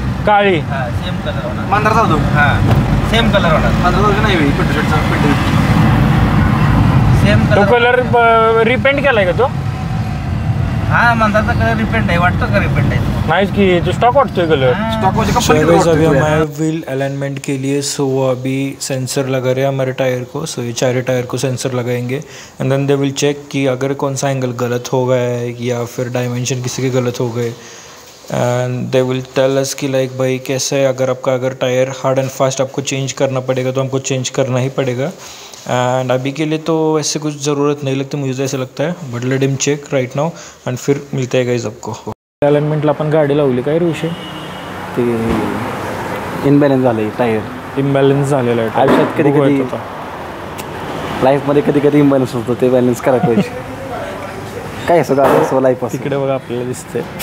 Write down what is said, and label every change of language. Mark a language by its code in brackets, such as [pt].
[mr] काळी. हां same colour होणार. 15 जाऊ. हां सेम कलर होणार. 15 नाही वेळी पेट्रोलचा सेम तो कलर. कलर रिपेंट केलाय का तो? हां मंदाचा कलर रिपेंट आहे. वाटतं का रिपेंट आहे? नाहीच की तो स्टॉक वाटतोय कलर. स्टॉक म्हणजे [hi] सो कंपनी गाइस अभी हमारे व्हील अलाइनमेंट के लिए अभी सेंसर लगा रहे हैं हमारे टायर को. सो ये चारों टायर को सेंसर लगाएंगे [en] and then they will check [hi] कि अगर कौन सा एंगल गलत हो गया है या फिर डायमेंशन किसी के गलत हो गए [en] and they will tell us [hi] कि लाइक भाई कैसे है. अगर टायर हार्ड एंड फास्ट आपको चेंज करना पड़ेगा तो हमको चेंज करना ही पड़ेगा. एंड अभी के लिए तो ऐसे कुछ ज़रूरत नहीं लगती, मुझे तो ऐसा लगता है. [en] but let him check right now and [hi] फिर मिलते हैं गाइस आपको. [mr] अलाइनमेंटला आपण गाडी लावली काय रे विषय? ते इनबॅलन्स झालं टायर. इम्बॅलन्स झालेला आहे आयुष्यात कधी लाईफमध्ये कधी इम्बॅलन्स होतं, ते बॅलन्स करायला पाहिजे. काय असं लाईफ असं. तिकडे बघा आपल्याला दिसतंय.